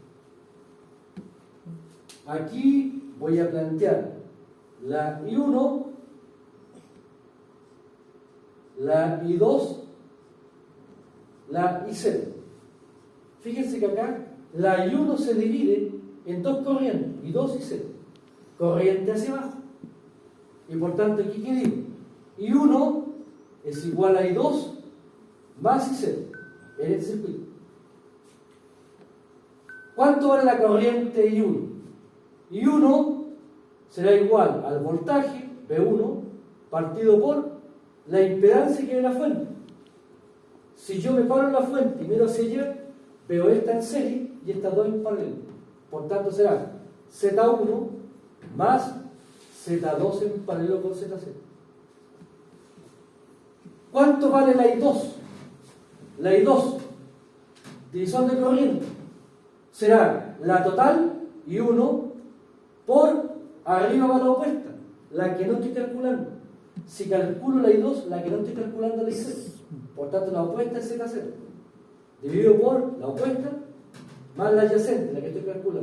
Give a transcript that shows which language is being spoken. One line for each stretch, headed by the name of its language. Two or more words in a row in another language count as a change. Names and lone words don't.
Spanish: Aquí voy a plantear la I1, la I2, la I0. Fíjense que acá la I1 se divide en dos corrientes, I2 y 0. Corriente hacia abajo. Y por tanto, aquí ¿qué digo? I1 es igual a I2 más I0 en este circuito. ¿Cuánto vale la corriente I1? I1 será igual al voltaje V1 partido por la impedancia que hay en la fuente. Si yo me paro en la fuente y miro hacia allá, veo esta en serie y estas dos en paralelo. Por tanto será Z1 más Z2 en paralelo con Z0. ¿Cuánto vale la I2? La I2, división de corriente, será la total I1 por arriba va la opuesta, la que no estoy calculando. Si calculo la I2, la que no estoy calculando es la I0. Por tanto, la opuesta es Z0. Dividido por la opuesta más la adyacente, la que estoy calculando.